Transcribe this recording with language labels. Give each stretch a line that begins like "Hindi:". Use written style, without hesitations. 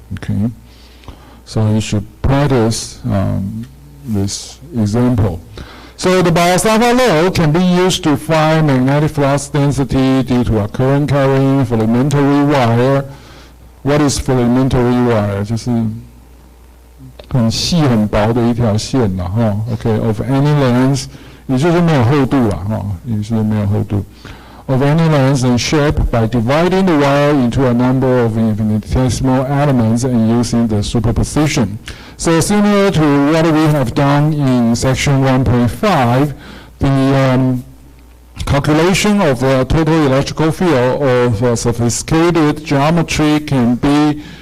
English: Okay, so you should practice this example. So the Biot-Savart law can be used to find magnetic flux density due to a current carrying filamentary wire. What is filamentary wire?
Chinese: 就是很细很薄的一条线啦OK,
English: of any length,
Chinese: 也就是没有厚度啦也是没有厚度。
English: Of any length and shape by dividing the wire into a number of infinitesimal elements and using the superposition. So similar to what we have done in section 1.5, the calculation of the total electrical field of sophisticated geometry can be